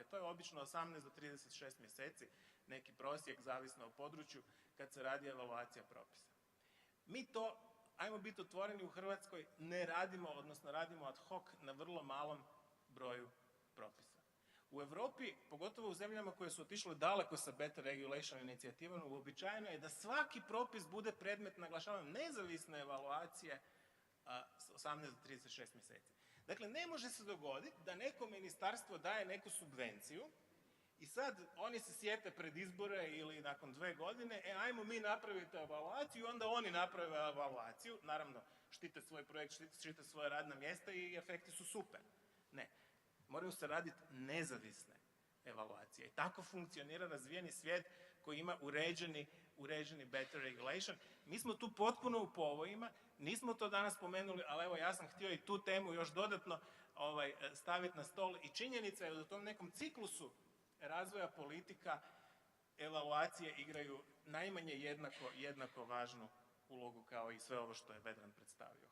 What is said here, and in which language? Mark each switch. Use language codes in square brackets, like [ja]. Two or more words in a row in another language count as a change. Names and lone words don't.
[hr] To je obično 18 do 36 mjeseci, neki prosjek, zavisno o području, kad se radi evaluacija propisa. Mi to, ajmo biti otvoreni, u Hrvatskoj ne radimo, odnosno radimo [la] ad hoc [hr] na vrlo malom broju propisa. U Europi, pogotovo u zemljama koje su otišle daleko sa [en] better regulation [hr] inicijativom, uobičajeno je da svaki propis bude predmet, naglašavam, nezavisne evaluacije 18 do 36 mjeseci. Dakle, ne može se dogoditi da neko ministarstvo daje neku subvenciju I sad oni se sjete pred izbore ili nakon 2 godine, ajmo mi napraviti evaluaciju, onda oni naprave evaluaciju, naravno štite svoj projekt, štite svoje radna mjesta i efekti su super. Ne, moraju se raditi nezavisne evaluacije. I tako funkcionira razvijeni svijet koji ima uređeni [en] better regulation. [hr] Mi smo tu potpuno u povojima, nismo to danas spomenuli, ali evo ja sam htio i tu temu još dodatno staviti na stol i činjenica je da u tom nekom ciklusu razvoja politika evaluacije igraju najmanje jednako važnu ulogu kao i sve ovo što je Vedran predstavio.